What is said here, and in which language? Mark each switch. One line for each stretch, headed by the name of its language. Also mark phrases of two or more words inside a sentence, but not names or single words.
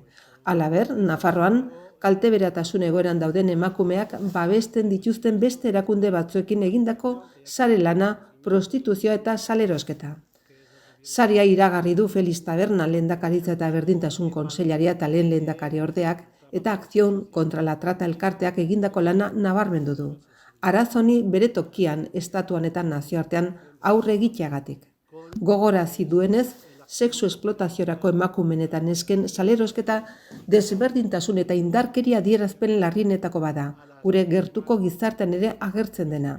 Basque: Halaber, Nafarroan kalteberatasun egoeran dauden emakumeak babesten dituzten beste erakunde batzuekin egindako sare lana, prostituzioa eta salerosketa. Saria iragarri du Feliz Taberna lehendakaritza eta berdintasun kontseilaria eta lehen lehendakari ordeak eta Acción contra la trata elkarteak egindako lana nabarmendu du. Arazoni bere tokian, estatuan eta nazioartean aurre egiteagatik. Gogorarazi duenez, sexu esplotaziorako emakumen eta nesken salerosketa desberdintasun eta indarkeria adierazpen larrienetako bada, gure gertuko gizartean ere agertzen dena.